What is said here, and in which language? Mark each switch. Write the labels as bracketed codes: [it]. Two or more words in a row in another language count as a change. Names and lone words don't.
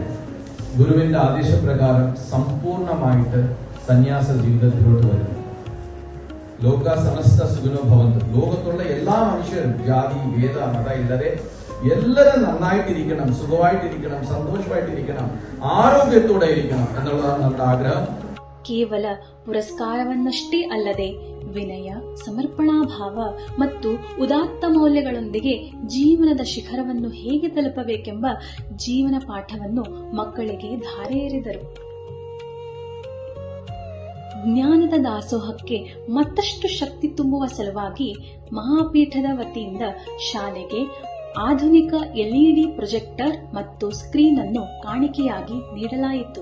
[ml] ഗുരുവിന്റെ ആദേശപ്രകാരം സമ്പൂർണമായിട്ട് സന്യാസ ജീവിതത്തിലോട്ട് വരുന്നു. [sa] ലോക സമസ്ത സുഖിനോ ഭവന്തു. [ml] ലോകത്തുള്ള എല്ലാ മനുഷ്യരും ജാതി ഭേദ മത ഇല്ലാതെ എല്ലാവരും നന്നായിട്ടിരിക്കണം, സുഖമായിട്ടിരിക്കണം, സന്തോഷമായിട്ടിരിക്കണം, ആരോഗ്യത്തോടെ ഇരിക്കണം എന്നുള്ളതാണ് നമ്മുടെ ആഗ്രഹം. [kn] ಕೇವಲ ಪುರಸ್ಕಾರವನ್ನಷ್ಟೇ ಅಲ್ಲದೆ ವಿನಯ, ಸಮರ್ಪಣಾಭಾವ ಮತ್ತು ಉದಾತ್ತ ಮೌಲ್ಯಗಳೊಂದಿಗೆ ಜೀವನದ ಶಿಖರವನ್ನು ಹೇಗೆ ತಲುಪಬೇಕೆಂಬ ಜೀವನ ಪಾಠವನ್ನು ಮಕ್ಕಳಿಗೆ ಧಾರೆ ಎರೆದರು. ಜ್ಞಾನದ ದಾಸೋಹಕ್ಕೆ ಮತ್ತಷ್ಟು ಶಕ್ತಿ ತುಂಬುವ ಸಲುವಾಗಿ ಮಹಾಪೀಠದ ವತಿಯಿಂದ ಶಾಲೆಗೆ ಆಧುನಿಕ [en] LED projector [kn] ಮತ್ತು ಸ್ಕ್ರೀನ್ ಅನ್ನು ಕಾಣಿಕೆಯಾಗಿ ನೀಡಲಾಯಿತು.